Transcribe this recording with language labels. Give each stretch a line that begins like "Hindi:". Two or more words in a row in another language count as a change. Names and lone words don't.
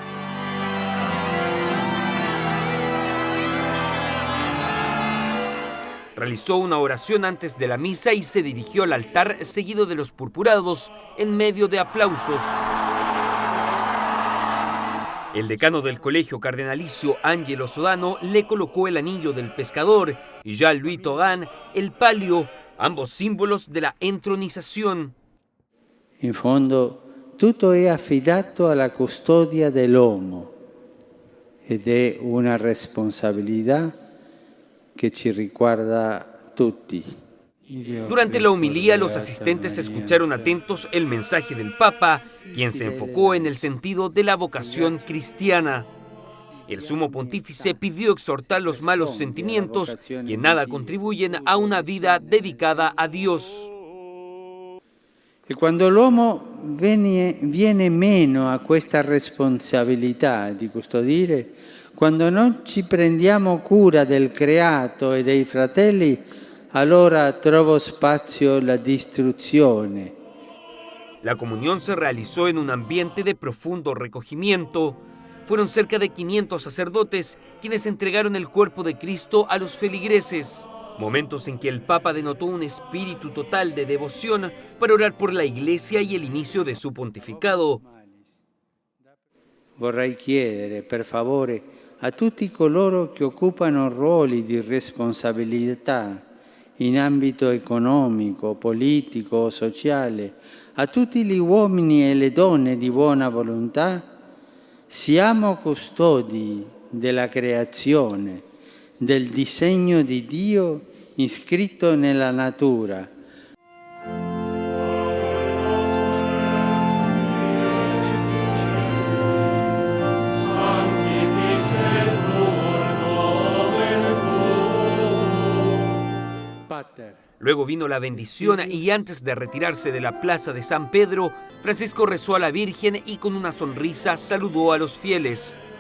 Spanish: Realizó una oración antes de la misa y se dirigió al altar seguido de los purpurados en medio de aplausos. El decano del colegio cardenalicio, Angelo Sodano, le colocó el anillo del pescador y Jean-Louis Tauran el palio, ambos símbolos de la entronización.
Italian: In fondo, tutto è affidato alla custodia dell'uomo ed è una responsabilità che ci riguarda tutti.
Spanish: Durante la homilía, los asistentes escucharon atentos el mensaje del Papa, quien se enfocó en el sentido de la vocación cristiana. El sumo pontífice pidió exhortar los malos sentimientos que en nada contribuyen a una vida dedicada a Dios.
Italian: E quando l'uomo viene meno a questa responsabilità di custodire, quando non ci prendiamo cura del creato e dei fratelli, allora trovo spazio la distruzione.
Spanish: La comunión se realizó en un ambiente de profundo recogimiento. Fueron cerca de 500 sacerdotes quienes entregaron el cuerpo de Cristo a los feligreses. Momentos en que el Papa denotó un espíritu total de devoción para orar por la Iglesia y el inicio de su pontificado.
Italian: Vorrei chiedere, per favore, a tutti coloro che occupano ruoli di responsabilità in ambito economico, politico, sociale, a tutti gli uomini e le donne di buona volontà, siamo custodi della creazione, del disegno di Dio iscritto nella natura.
Spanish: Luego vino la bendición y antes de retirarse de la plaza de San Pedro, Francisco rezó a la Virgen y con una sonrisa saludó a los fieles.